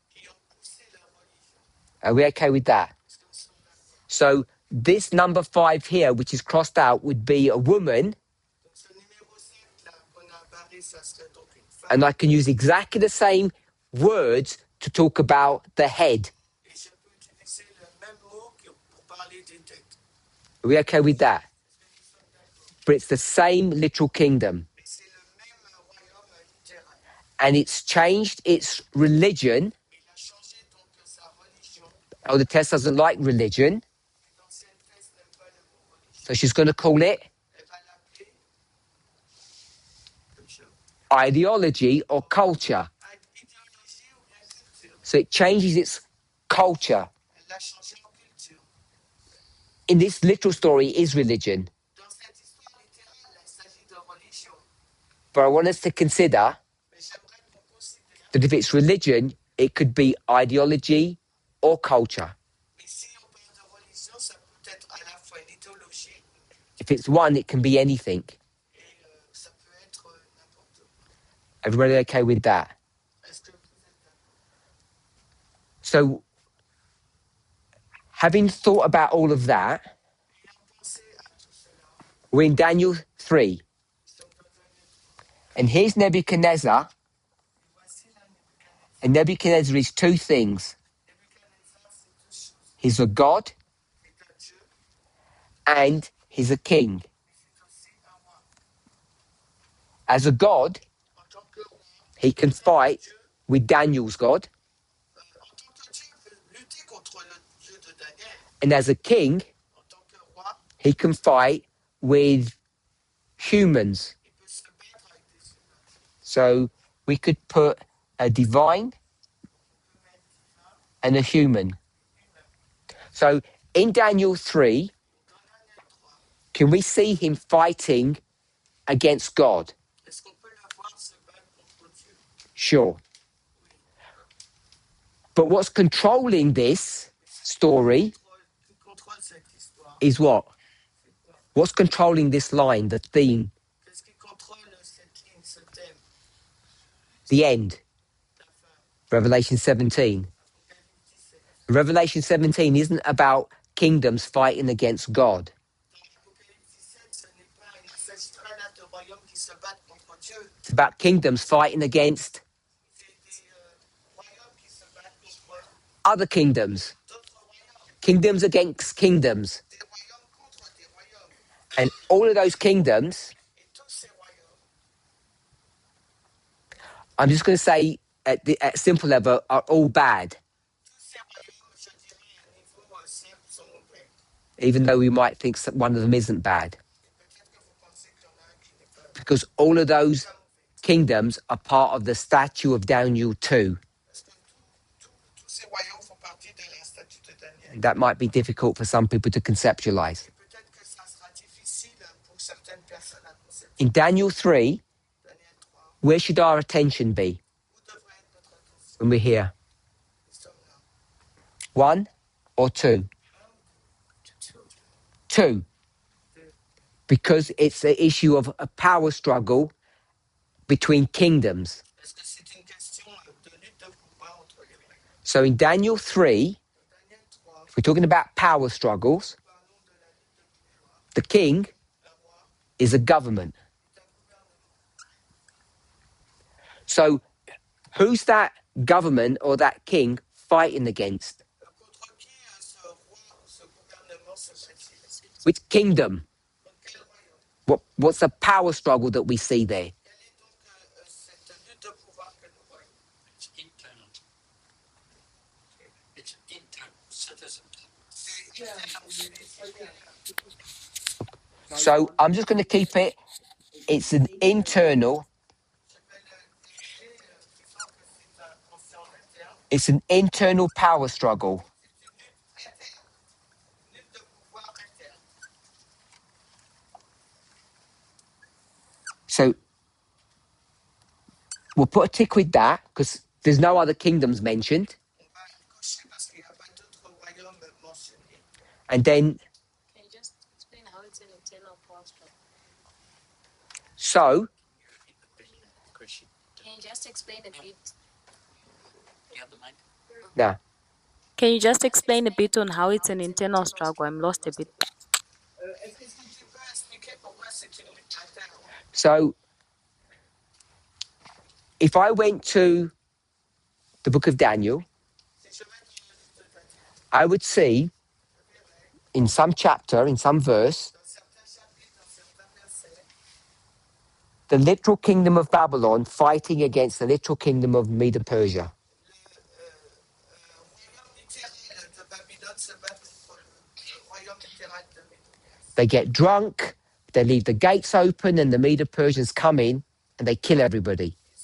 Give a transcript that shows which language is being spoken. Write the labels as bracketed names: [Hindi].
[French] qui ont poussé leur religion. [English] Are we okay with that? [French] Est-ce que nous sommes d'accord? [English] So this number 5 here, which is crossed out, would be a woman, [French] Donc ce numéro 7 là qu'on a barré, ça serait donc une femme. [English] and I can use exactly the same words to talk about the head. [French] Et je peux utiliser le même mot pour parler des têtes. [English] Are we okay with that? [French] Est-ce que nous sommes d'accord? [English] But it's the same literal kingdom. [French] Mais c'est le même royaume littéral. [English] And it's changed its religion. [French] Il a changé donc sa religion. [English] Oh, the test doesn't like religion. [French] L'ancienne Thèse n'aime pas le mot religion. [English] So she's going to call it [French] Elle va l'appeler comme ça. [English] ideology or culture. [French] Idéologie ou bien culture. [English] So it changes its culture. [French] Elle l'a changé en culture. [English] In this literal story is religion. [French] Dans cette histoire littérale, il s'agit de religion. [English] But I want us to consider [French] Mais j'aimerais qu'on considère, [English] that if it's religion, it could be ideology or culture. [French] mais si on parle de religion, ça peut être à la fois une idéologie et une culture. [English] If it's one, it can be anything. [French] Et ça peut être n'importe quoi. [English] Everybody okay with that? [French] Est-ce que vous êtes d'accord? [English] So, having thought about all of that, [French] Ayant pensé à tout cela, [English] we're in Daniel 3. [French] nous sommes dans Daniel 3. [English] And here's Nebuchadnezzar. [French] Et voici la Nebuchadnezzar. [English] And Nebuchadnezzar is two things. [French] Nebuchadnezzar, c'est deux choses. [English] He's a god [French] C'est un Dieu, [English] and he's a king. [French] mais c'est aussi un roi. [English] As a god, [French] En tant que roi, [English] he can fight with Daniel's God. [French] en tant que Dieu, peut lutter contre le Dieu de Daniel. [English] And as a king, [French] En tant que roi, [English] he can fight with humans. [French] il peut se battre avec des humains. [English] So we could put a divine [French] Il peut mettre divin [English] and a human. [French] et humain. [English] So in Daniel 3, [French] Dans Daniel 3, [English] can we see him fighting against God? [French] est-ce qu'on peut le voir se battre contre Dieu? [English] Sure. But what's controlling this story [French] Qui contrôle cette histoire? [English] is what? [French] C'est quoi? [English] What's controlling this line, the theme, [French] Qu'est-ce qui contrôle cette ligne, ce thème? [English] the end? [French] La fin. [English] Revelation 17. [French] Apocalypse 17. [English] Revelation 17 isn't about kingdoms fighting against God. [French] Dans Apocalypse 17, ce n'est pas, il ne s'agit pas là de royaumes qui se battent contre Dieu. [English] It's about kingdoms fighting against [French] C'est des royaumes qui se battent contre [English] other kingdoms, [French] d'autres royaumes. [English] kingdoms against kingdoms. [French] Des royaumes contre des royaumes. [English] And all of those kingdoms, [French] Et tous ces royaumes, [English] I'm just going to say at simple level, are all bad, [French] tous ces royaumes, je dirais, à un niveau simple, sont mauvais. [English] even though we might think one of them isn't bad. [French] Et peut-être que vous pensez qu'il y en a un qui n'est pas [English] Because all of those [French] pas mauvais. [English] kingdoms are part of the statue of Daniel 2. [French] Parce que tous ces royaumes font partie de la statue de Daniel. [English] That might be difficult for some people to conceptualize. [French] Et peut-être que ça sera difficile pour certaines personnes à conceptualiser. [English] In Daniel 3, [French] Daniel 3, [English] where should our attention be [French] où devrait être notre attention? [English] when we're here? [French] Nous sommes là. [English] 1 or 2? [French] 2. [English] Because it's the issue of a power struggle between kingdoms. [French] Parce que c'est une question de lutte de pouvoir entre les royaumes. [English] So in Daniel 3, [French] Dans Daniel 3, [English] if we're talking about power struggles, [French] parlons de la lutte de pouvoir. [English] the king [French] Le roi [English] is a government. [French] est un gouvernement. [English] So who's that government or that king fighting against? [French] Contre qui ce roi ou ce gouvernement se bat-il? [English] Which kingdom? [French] Contre quel royaume? [English] What's the power struggle that we see there? [French] Quelle est donc cette lutte de pouvoir que nous voyons? [English] It's internal. It's internal. Citizen. [French] C'est interne. [English] So I'm just going to keep it. It's an internal. [French] Je vais le garder, disons que c'est un conscient interne. [English] It's an internal power struggle. [French] C'est une lutte interne. Une lutte de pouvoir interne. [English] So we'll put a tick with that because There's no other kingdoms mentioned. [French] On va cocher parce qu'il n'y a pas d'autres royaumes mentionnés. [English] And then, Can you just explain how it's an internal power struggle? so, Can you just explain a bit? now, Can you just explain a bit on how it's an internal struggle? I'm lost a bit. [French] Est-ce que tu peux expliquer pourquoi c'est une lutte interne? [English] so if I went to the book of Daniel, [French] Si je vais dans le livre de Daniel, [English] I would see [French] je verrai [English] in some chapter, in some verse, [French] dans certains chapitres, dans certains versets, [English] the literal kingdom of Babylon fighting against the literal kingdom of Medo Persia. [French] le royaume littéral de Babylone se bat contre le royaume littéral de Médo-Perse. [English] They get drunk, they leave the gates open, and the Medo Persians come in and they kill everybody.